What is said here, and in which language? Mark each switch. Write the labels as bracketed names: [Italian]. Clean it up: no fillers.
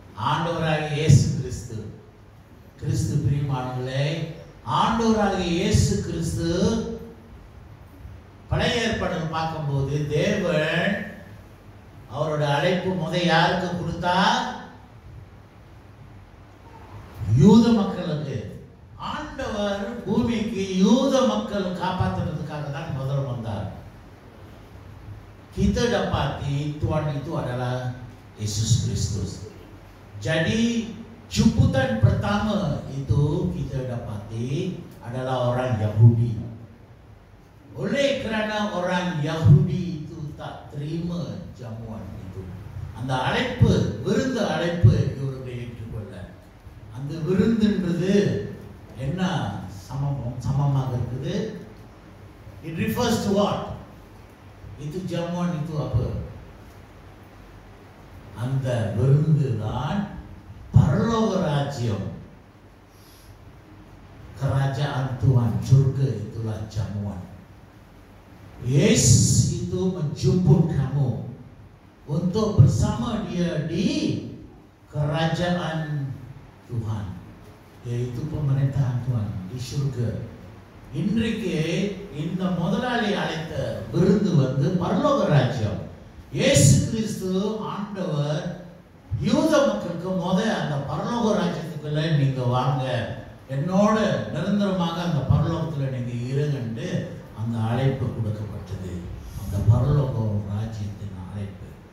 [Tamil] ஆண்டவராகிய இயேசு கிறிஸ்து. கிறிஸ்து பிரியமானவர்களே, ஆண்டவராகிய இயேசு கிறிஸ்து பழைய ஏற்பாடுல பார்க்கும்போது தேவன் அவரோட அழைப்பு யாருக்கு கொடுத்தா? யூத மக்களுக்கு. ஆண்டவர் பூமிக்கு யூத மக்கள் காப்பாற்றுறதுக்காக தான் முதல் வந்தார். [Malay] Kita dapati Tuhan itu adalah Yesus Kristus. Jadi jemputan pertama itu kita dapati adalah orang Yahudi. Oleh kerana orang Yahudi itu tak terima jamuan itu, [Tamil] அந்த அழைப்பு, விருந்து அழைப்பு இவருடைய ஏற்றுக்கொள்ள. அந்த விருந்துன்றது என்ன சமமாக இருக்குது? [English] It refers to what? [Malay] Itu jamuan itu apa? [Tamil] அந்த விருந்து தான் பரலோக ராஜ்யம். [Malay] kerajaan Tuhan, surga itulah jamuan. Yesus itu menjemput kamu untuk bersama dia di kerajaan Tuhan, yaitu pemerintahan Tuhan di surga. [Tamil] இன்றைக்கு இந்த முதலாளி அழைத்த விருந்து வந்து பரலோக ராஜ்யம். இயேசு கிறிஸ்து ஆண்டவர் யூத மக்களுக்கு அந்த பரலோக ராஜ்யத்துக்குள்ள நீங்க வாங்க, என்னோட நிரந்தரமாக அந்த பரலோகத்துல நீங்க இருங்கன்னு அந்த அழைப்பு கொடுக்கப்பட்டது, அந்த பரலோக ராஜ்யத்தின் அழைப்பு.